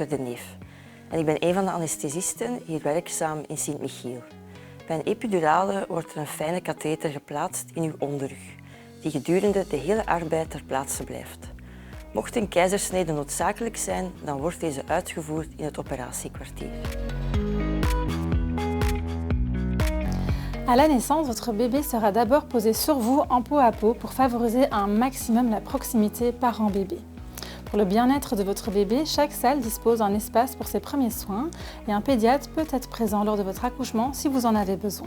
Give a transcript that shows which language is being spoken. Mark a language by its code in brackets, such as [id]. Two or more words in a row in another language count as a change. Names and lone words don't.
[nl] De Neef en ik ben een van de anesthesisten hier werkzaam in Sint-Michiel. Bij een epidurale wordt er een fijne katheter geplaatst in uw onderrug, die gedurende de hele arbeid ter plaatse blijft. Mocht een keizersnede noodzakelijk zijn, dan wordt deze uitgevoerd in het operatiekwartier. [fr] À la naissance, votre bébé sera d'abord posé sur vous en peau à peau pour favoriser un maximum la proximité parent-bébé. Pour le bien-être de votre bébé, chaque salle dispose d'un espace pour ses premiers soins et un pédiatre peut être présent lors de votre accouchement si vous en avez besoin.